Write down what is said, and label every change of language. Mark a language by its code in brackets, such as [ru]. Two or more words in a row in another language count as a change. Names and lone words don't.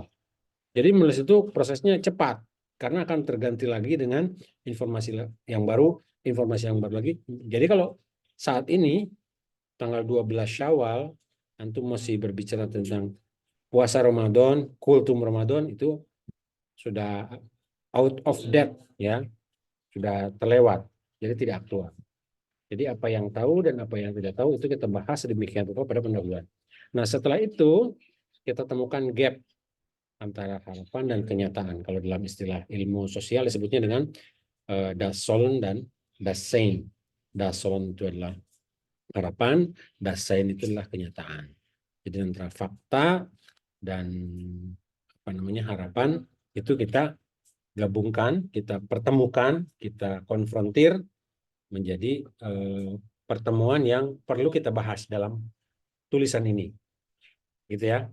[id] Jadi menulis itu prosesnya cepat, karena akan terganti lagi dengan informasi yang baru, lagi. Jadi kalau saat ini, tanggal 12 Syawal, antum masih berbicara tentang puasa Ramadan, kultum Ramadan, itu sudah [en] out of date, [id] ya, sudah terlewat, jadi tidak aktual. Jadi apa yang tahu dan apa yang tidak tahu itu kita bahas sedemikian rupa pada pendahuluan. Nah setelah itu kita temukan gap antara harapan dan kenyataan. Kalau dalam istilah ilmu sosial disebutnya dengan [de] das Sollen [id] dan [de] das Sein. Das Sollen [id] itu adalah harapan, [de] das Sein [id] itu adalah kenyataan. Jadi antara fakta dan harapan itu kita gabungkan, kita pertemukan, kita konfrontir menjadi pertemuan yang perlu kita bahas dalam tulisan ini, gitu ya.